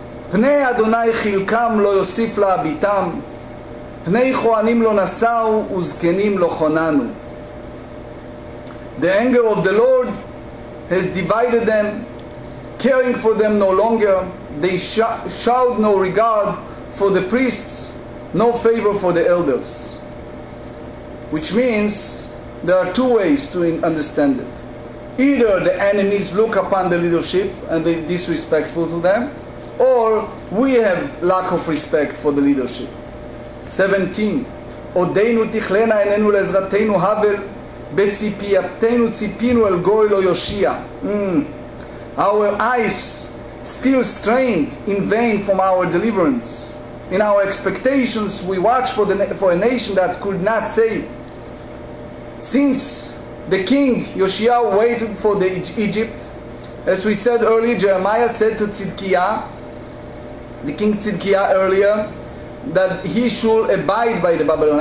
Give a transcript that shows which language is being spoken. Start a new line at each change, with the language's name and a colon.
Hebrew: פני אדוני חלקם לא יוסיף להביטם, פני כהנים לא נשאו וזקנים לא חוננו.
English: The anger of the Lord has divided them, caring for them no longer. They showed no regard for the priests, no favor for the elders. Which means there are two ways to understand it. Either the enemies look upon the leadership and they're disrespectful to them, or we have lack of respect for the leadership. 17.
Hebrew: עודנו תכלנה עינינו לעזרתנו הבל, בציפייתנו ציפינו אל גוי לא יושיע.
English: Our eyes still strained in vain from our deliverance. In our expectations we watch for a nation that could not save. Since the king Yoshia waited for the Egypt, as we said earlier, Jeremiah said to Tzidkiah, the King Tzidkiah earlier, that he should abide by the Babylon.